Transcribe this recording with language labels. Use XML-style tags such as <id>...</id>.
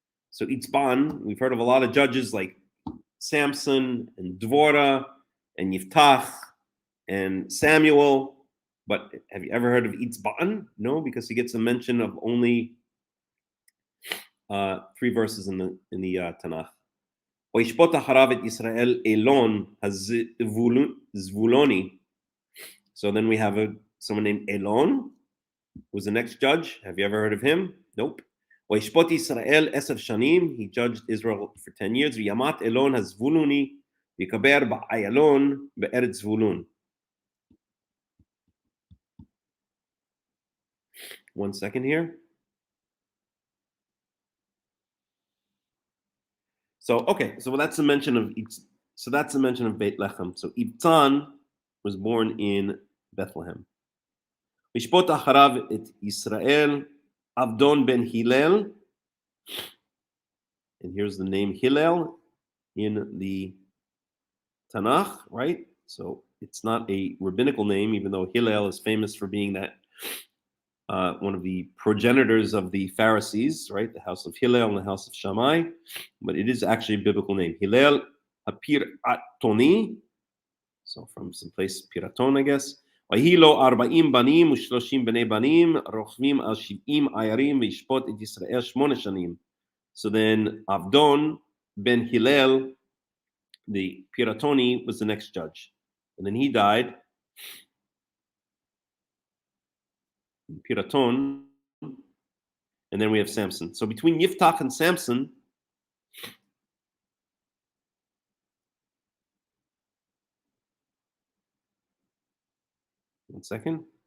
<en>So Itzban, we've heard of a lot of judges like Samson and Dvorah and Yiftach and Samuel. But have you ever heard of Itzban? No, because he gets a mention of only 3 verses in the Tanakh.</en> <he>וישפוט אחריו את ישראל אלון הזבולוני.</he> <en>So then we have someone named Elon, who's the next judge. Have you ever heard of him? Nope.</en> <he>וישפוט ישראל 10 שנים.</he> <en>He judged Israel for 10 years.</en> <he>וימת אלון הזבולוני ויקבר באיילון בארץ זבולון.</he> <en>One second here. So okay, so that's a mention of Beit Lechem. So Ibtzan was born in Bethlehem.</en> <he>Mishpot acharav et Yisrael Avdon ben Hillel,</he> <en>and here's the name Hillel in the Tanakh, right? So it's not a rabbinical name, even though Hillel is famous for being that one of the progenitors of the Pharisees, right? The house of Hillel and the house of Shammai, but it is actually a biblical name. Hillel Piratoni, so from some place Piraton, I guess.</en> <he>ויהי לו 40 בנים ו30 בני בנים, רוכבים על 70 עיירים וישפוט את ישראל 8 שנים.</he> <en>So then Avdon ben Hillel, the Piratoni, was the next judge. And then he died. Piraton. And then we have Samson. So between Yiftach and Samson, one second.</en>